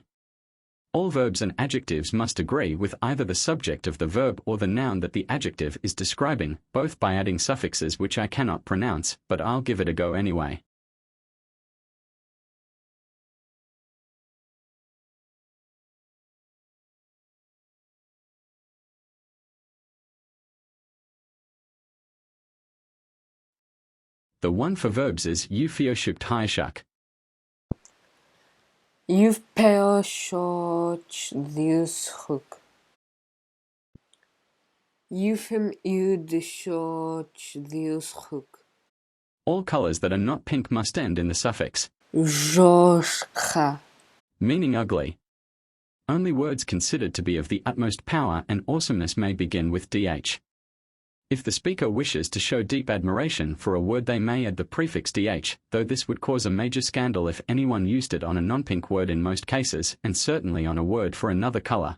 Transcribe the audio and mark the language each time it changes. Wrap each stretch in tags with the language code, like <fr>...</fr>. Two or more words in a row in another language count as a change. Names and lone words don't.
<en>All verbs and adjectives must agree with either the subject of the verb or the noun that the adjective is describing, both by adding suffixes which I cannot pronounce, but I'll give it a go anyway. The one for verbs is ɗiʔ.ʻtʰuː. You've ɗiʔ.ʻtʰuː. ɗiʔ.ʻtʰuː. All colors that are not pink must end in the suffix ЖОШКА, meaning ugly. Only words considered to be of the utmost power and awesomeness may begin with DH. If the speaker wishes to show deep admiration for a word, they may add the prefix DH, though this would cause a major scandal if anyone used it on a non-pink word in most cases, and certainly on a word for another color.</en>